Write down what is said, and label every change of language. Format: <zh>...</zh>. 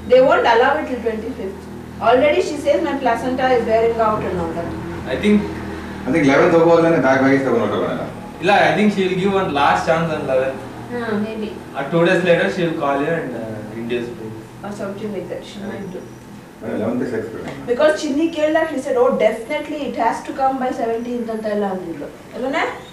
<en>They won't allow it till 25th. Already she says my placenta is bearing out and all that. I think</en> <kn>11th ಹೋಗೋದ್ಮೇಲೆ bag ತಗೊಂಡು ಹೊರಟೋಗೋಣ. ಇಲ್ಲ,</kn> <en>I think she will give one last chance on 11th. Maybe. 2 days later she will call you and induce me. Or something like that. She might do. 11th is expected. Because Chinni</en> <kn>ಕೇಳಿದಾಗ</kn> <en>he said, oh definitely it has to come by 17th</en> <kn>ಅಂತ ಎಲ್ಲ ಅಂದಿದ್ಲು ಅಲ್ಲನೇ?</kn>